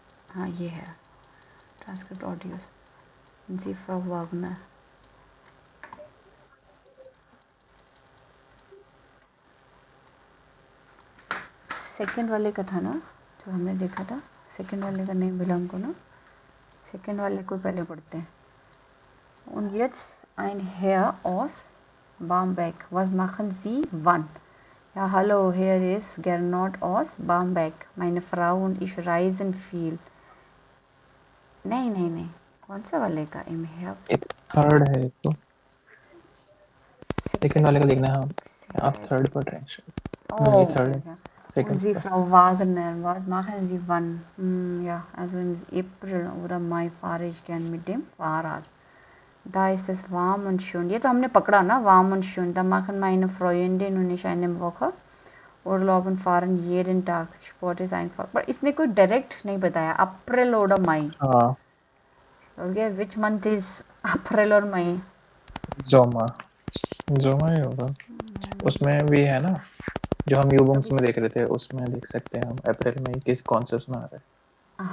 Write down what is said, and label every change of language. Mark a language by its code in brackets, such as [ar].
[hi] हाँ, ये है ट्रांसक्रिप्ट ऑडियो जी फ्रॉ वागनर। सेकंड वाले का था ना जो हमने देखा था। सेकंड वाले का नहीं मिला हमको ना। सेकंड वाले को पहले पढ़ते हैं। [de] Und jetzt ein Herr aus Bamberg. Was machen Sie wann? Ja, hallo, hier ist Gernot aus Bamberg. Meine Frau und ich reisen viel. [hi] नहीं, कौन सा वाले का इम है? एक थर्ड है, एक तो सेकंड वाले का देखना है। आप थर्ड पढ़ रहे हैं। Oh, third [en] okay. [hi] है। [de] Und Sie, Frau Wagner, was machen Sie wann? Ja, also im April oder Mai fahre ich gern mit dem Fahrrad. Da ist es warm und schön. [hi] ये तो हमने पकड़ा ना, [de] warm und schön. Da machen meine Freundin und ich eine Woche Urlaub und fahren jeden Tag. Sport ist einfach. [hi] पर इसने कोई direct नहीं बताया। अप्रैल और मई। हाँ, ओके, [en] which month is [hi] अप्रैल और मई? जोमा ही होगा। उसमें भी है ना, जो हम यूबुम्स में देख रहे थे, उसमें देख सकते हैं हम अप्रैल में किस कौन से उसमें आ रहा है।